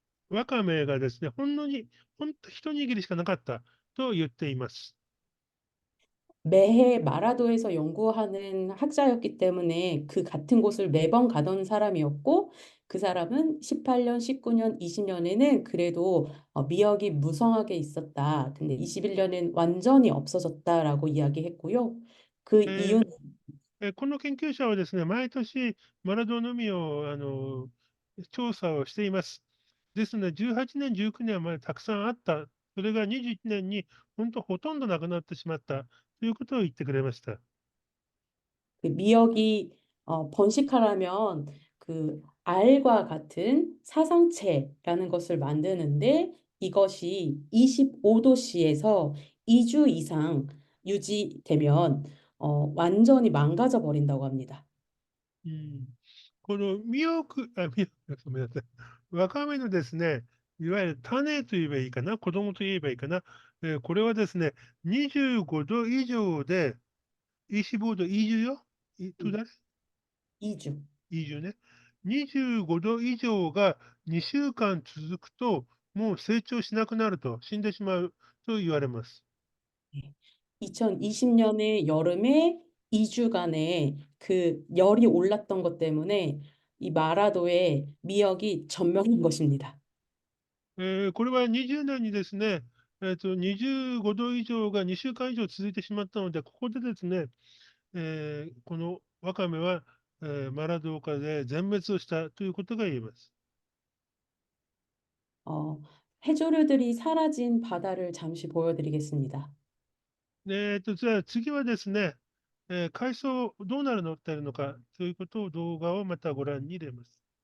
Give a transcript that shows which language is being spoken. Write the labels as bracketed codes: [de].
[ja] わかめがですね、ほんと一握りしかなかったと言っています。 [ko] 매해 마라도에서 연구하는 학자였기 때문에 그 같은 곳을 매번 가던 사람이었고 그 사람은 18년, 19년, 20년에는 그래도 미역이 무성하게 있었다. 근데 21년엔 완전히 없어졌다라고 이야기했고요. 그 え 이유는 [ja] この研究者はですね、毎年マラドーの海を調査をしています。ですので、18年、19年はまだたくさんあった。それが21年に本当ほとんどなくなってしまったということを言ってくれました。 [ko] 그 미역이 번식하려면 그 알과 같은 사상체라는 것을 만드는데 이것이 25도씨에서 2주 이상 유지되면 완전히 망가져 버린다고 합니다. [ja] うん、このごめんなさい。わかめのですね、いわゆる種と言えばいいかな、子供と言えばいいかな。これはですね、25度以上で、25度以上よ。とだ [ko] 2주. [ja] 以上ね。 25度以上が2週間続くと、もう成長しなくなると、死んでしまうと言われます。 [ko] 2020년에 여름에 2주간의 그 열이 올랐던 것 때문에 이 마라도의 미역이 전멸한 것입니다. [ja] これは20年にですね、25度以上が2週間以上続いてしまったので、ここでですね、このワカメは、マラドーカで全滅をしたということが言えます。 [ko] 어, 해조류들이 사라진 바다를 잠시 보여드리겠습니다. [ja] じゃあ次はですね、海藻どうなるのってるのかということを動画をまたご覧に入れます。